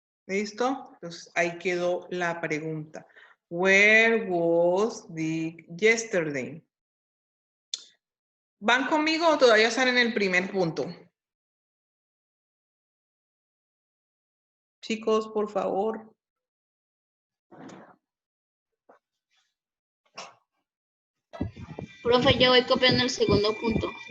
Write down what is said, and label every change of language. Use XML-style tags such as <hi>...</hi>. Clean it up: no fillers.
<es>¿Listo? Entonces ahí quedó la pregunta.</es> <en>Where was Dick yesterday?</en> <es>¿Van conmigo o todavía están en el primer punto? Chicos, por favor. Profe, yo voy copiando el segundo punto.</es>